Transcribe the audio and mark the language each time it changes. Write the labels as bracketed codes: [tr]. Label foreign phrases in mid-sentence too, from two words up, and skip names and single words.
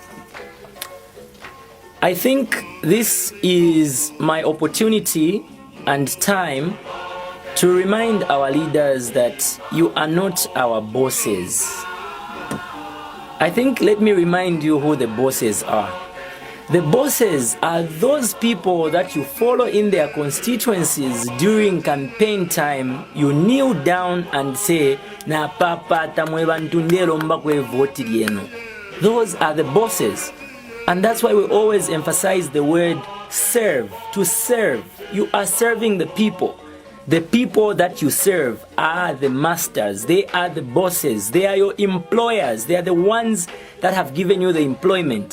[en] I think this is my opportunity and time to remind our leaders that you are not our bosses. I think let me remind you who the bosses are. The bosses are those people that you follow in their constituencies during campaign time. You kneel down and say, [ny] "Na papa tamwe bantu ndero mbakwe voti yenu." [en] Those are the bosses. And that's why we always emphasize the word serve, to serve. You are serving the people. The people that you serve are the masters. They are the bosses. They are your employers. They are the ones that have given you the employment.